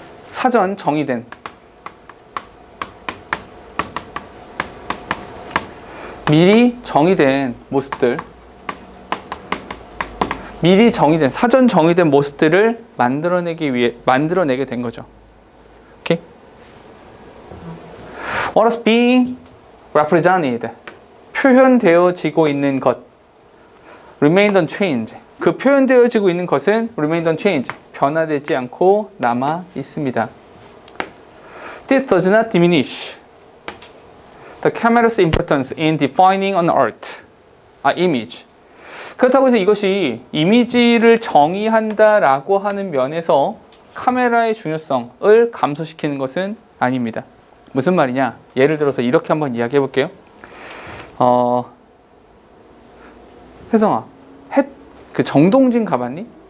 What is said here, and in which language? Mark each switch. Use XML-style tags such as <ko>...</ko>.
<ko>사전 정의된 미리 정의된 모습들, 사전 정의된 모습들을 만들어내게 된 거죠. 오케이?</ko> <en>What is being represented?</en> <ko>표현되어지고 있는 것.</ko> <en>Remained unchanged.</en> <ko>그 표현되어지고 있는 것은</ko> <en>remained unchanged.</en> <ko>변화되지 않고 남아 있습니다.</ko> <en>This does not diminish the camera's importance in defining an image.</en> <ko>그렇다고 해서 이것이 이미지를 정의한다라고 하는 면에서 카메라의 중요성을 감소시키는 것은 아닙니다. 무슨 말이냐? 예를 들어서 이렇게 한번 이야기해 볼게요. 혜성아, 그 정동진 가봤니?</ko>